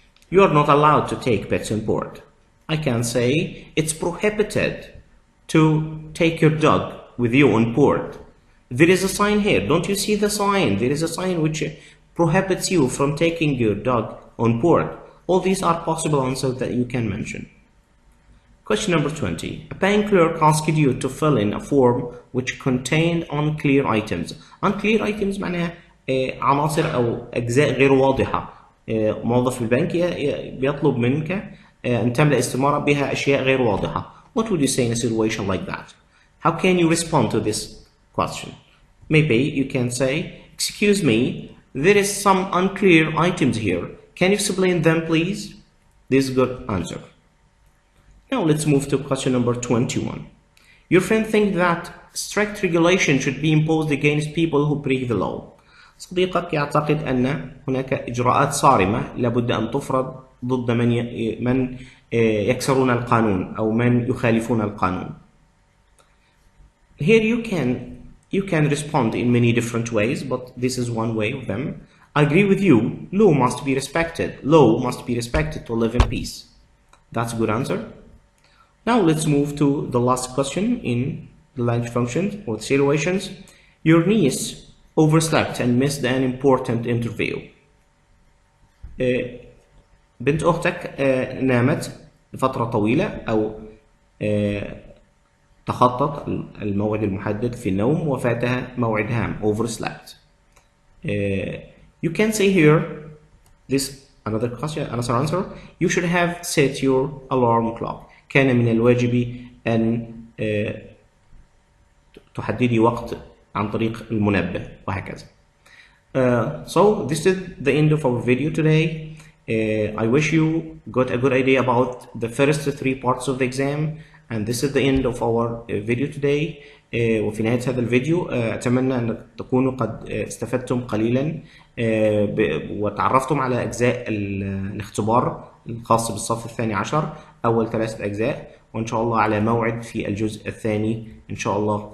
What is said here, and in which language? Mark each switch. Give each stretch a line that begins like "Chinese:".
English: You are not allowed to take pets on board. I can say it's prohibited to take your dog with you on board. There is a sign here. Don't you see the sign? There is a sign which prohibits you from taking your dog on board. All these are possible answers that you can mention. Question number 20. A bank clerk asked you to fill in a form which contained unclear items. Unclear items
Arabic: معناها عناصر أو أجزاء غير واضحة. موظف البنك بيطلب منك أن تملأ استمارة بها أشياء غير واضحة.
English: What would you say in a situation like that? How can you respond to this question? Maybe you can say, excuse me, there is some unclear items here. Can you explain them, please? This is a good answer. Now let's move to question number 21. Your friend thinks that strict regulation should be imposed against people who break the law.
Arabic: صديقك يعتقد أن هناك إجراءات صارمة لابد أن تفرض ضد من يكسرون القانون أو من يخالفون القانون.
English: Here you can respond in many different ways, but this is one way of them. I agree with you. Law must be respected. Law must be respected to live in peace. That's a good answer. Now let's move to the last question in the language functions or situations. Your niece overslept and missed an important interview.
Arabic: بنت أختك نامت لفترة طويلة أو تخطط الموعد المحدد في النوم وفاتها موعد هام.
English: Overslept. You can say here this another answer. You should have set your alarm clock.
Arabic: كان من الواجب أن تحددي وقت عن طريق المنبه وهكذا.
English: So this is the end of our video today. I wish you got a good idea about the first three parts of the exam, and this is the end of our video today.
Arabic: وفي نهاية هذا الفيديو أتمنى أن تكونوا قد استفدتم قليلا وتعرفتم على أجزاء الاختبار الخاص بالصف الثاني عشر، أول 3 أجزاء، وإن شاء الله على موعد في الجزء الثاني إن شاء الله.